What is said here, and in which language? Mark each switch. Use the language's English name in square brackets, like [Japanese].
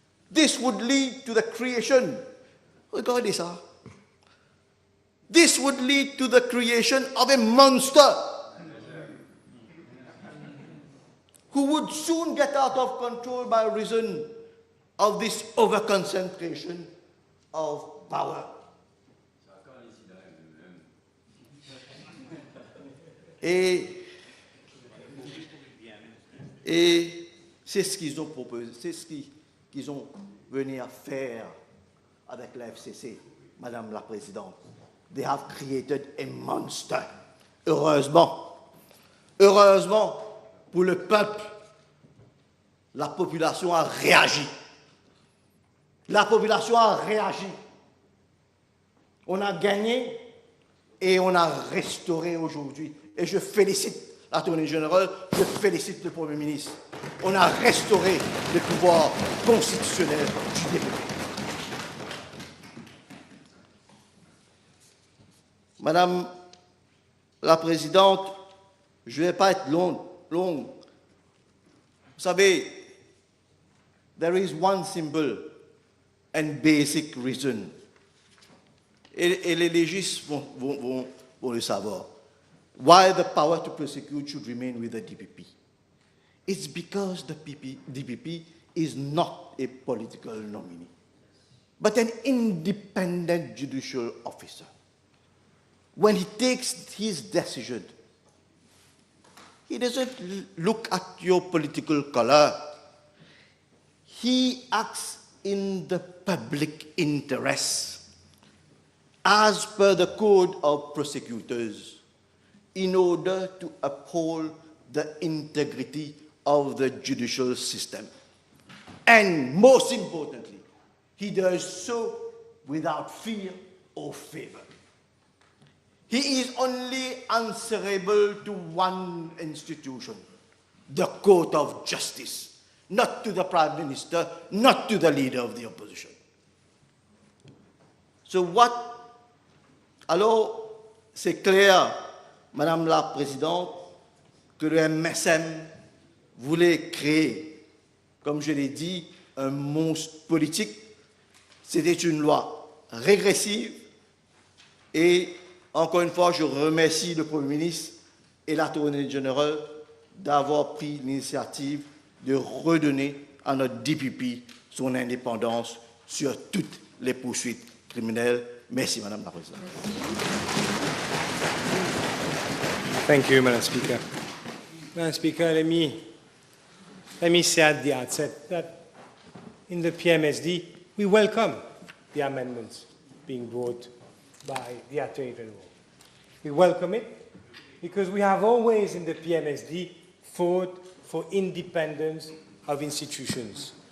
[English] This would lead to the creation, [French] regardez ça, [English] this would lead to the creation of a monster who would soon get out of control by reason of this overconcentration of power. [French] Et c'est ce qu'ils ont proposé, c'est ce qu'ils ont venu à faire avec la FCC, Madame la Présidente. [English] They have created a monster. [French] Heureusement pour le peuple, la population a réagi. La population a réagi. On a gagné et on a restauré aujourd'hui. Et je félicite l'Attorney General, je félicite le Premier ministre. On a restauré le pouvoir constitutionnel du député. Madame la Présidente, je ne vais pas être long. Vous savez, [English] there is one simple and basic reason. [French] Et les légistes vont le savoir. [English] Why the power to prosecute should remain with the DPP. It's because the DPP is not a political nominee, but an independent judicial officer. When he takes his decision, he doesn't look at your political color. He acts in the public interest, as per the Code of Prosecutors, in order to uphold the integrity of the judicial system. And most importantly, he does so without fear or favor. He is only answerable to one institution, the Court of Justice, not to the Prime Minister, not to the leader of the opposition. So what? [French] Alors, c'est clair, Madame la Présidente, que le MSM voulait créer, comme je l'ai dit, un monstre politique. C'était une loi régressive et, encore une fois, je remercie le Premier ministre et l'Attorney General d'avoir pris l'initiative de redonner à notre DPP son indépendance sur toutes les poursuites criminelles. Merci, Madame la Présidente. [English] Thank you, Madam Speaker. Madam Speaker, let me say at the outset that in the PMSD, we welcome the amendments being brought by the Attorney General. We welcome it because we have always in the PMSD fought for independence of institutions.